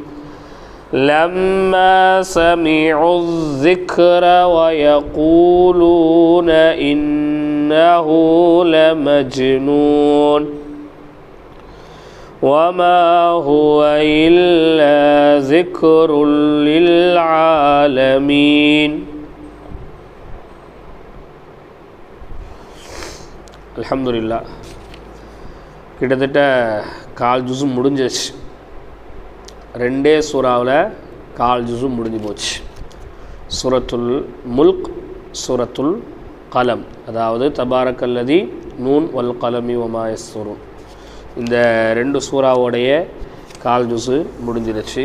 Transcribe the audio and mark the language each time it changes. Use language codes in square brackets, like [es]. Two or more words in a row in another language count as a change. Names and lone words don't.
[ar] لما سمعوا الذكر ويقولون إنه لمجنون وما هو إلا ذكر للعالمين. [ta] அல்ஹம்துலில்லாஹ். கிட்டத்தட்ட கால் ஜுஸு முடிஞ்சிச்சு. ரெண்டே சூறாவில் கால் ஜுஸு முடிஞ்சு போச்சு. சூரத்துல் முல்க், சூரத்துல் கலம், அதாவது [ar] تبارك الذي ن والقلم وما يسطرون, [ta] இந்த ரெண்டு சூறாவோடைய கால் ஜுஸு முடிஞ்சிருச்சு.